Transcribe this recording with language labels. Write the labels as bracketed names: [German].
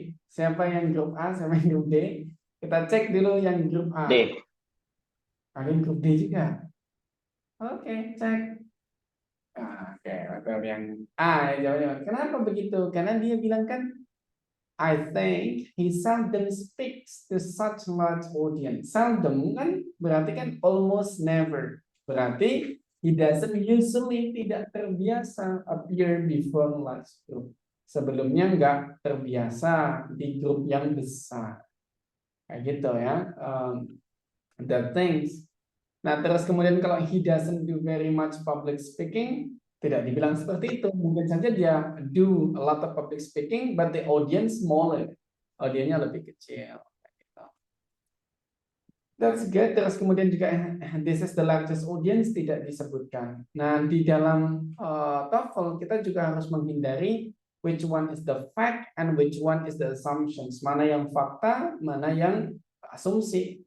[Indonesian] Siapa yang grup A, siapa yang grup D? Kita cek dulu yang grup A. D. Ada yang grup D juga. Oke, cek. Oke, betul yang A ya jawabannya. Kenapa begitu? Karena dia bilang kan, [English] I think he seldom speaks to such large audience. Seldom [Indonesian] kan berarti kan [English] almost never. Berarti he doesn't usually, [Indonesian] tidak terbiasa [English] appear before large group. [Indonesian] Sebelumnya nggak terbiasa di grup yang besar. Kayak gitu ya. The things. Nah, terus kemudian kalau [English] he doesn't do very much public speaking, [Indonesian] tidak dibilang seperti itu. Mungkin saja dia [English] do a lot of public speaking, but the audience smaller. [Indonesian] Audiensnya lebih kecil. [English] That's good. [Indonesian] Terus kemudian juga [English] this is the largest audience [Indonesian] tidak disebutkan. Nah, di dalam TOEFL kita juga harus menghindari [English] which one is the fact and which one is the assumptions. [Indonesian] Mana yang fakta, mana yang asumsi.